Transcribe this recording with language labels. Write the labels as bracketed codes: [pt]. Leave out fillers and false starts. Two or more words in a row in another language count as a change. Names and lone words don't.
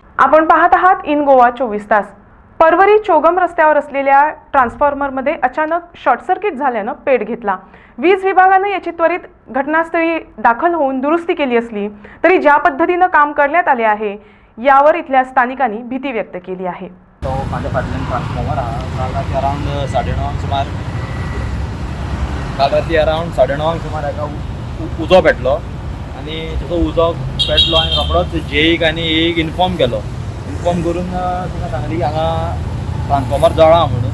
[mr] आपण पाहत आहात इन गोवा 24 तास। परवरी चोगम रस्त्यावर असलेल्या ट्रान्सफॉर्मरमध्ये अचानक शॉर्ट सर्किट झाल्याने पेट घेतला। वीज विभागाने याची त्वरित घटनास्थळी दाखल होऊन दुरुस्ती केली असली तरी ज्या पद्धतीने काम करण्यात आले आहे यावर इथल्या स्थानिकांनी भीती व्यक्त केली आहे। [kok] तो माझ्या फाटल्यान ट्रान्सफॉर्मर काल राती अराउंड 9:30 सुमार सुमार एका उजो पेटलो आणि तो उजो पेटलो आणि रोखडोच जेईक आनी एक इन्फॉर्म करून तिका सांगली की हांगा ट्रान्सफॉर्मर जळा म्हणून।